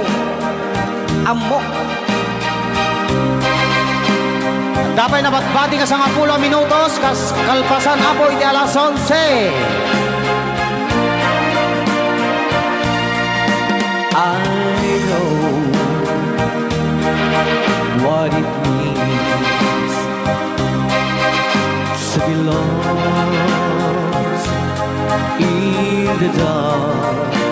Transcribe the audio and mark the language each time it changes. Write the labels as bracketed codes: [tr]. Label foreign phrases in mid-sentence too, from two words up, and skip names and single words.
[ilo] Amok. Dapat nabatbati ka sa 10 minutos, kas kalpasan apo iti alas 11. [en] I know what it means to be lost in the dark.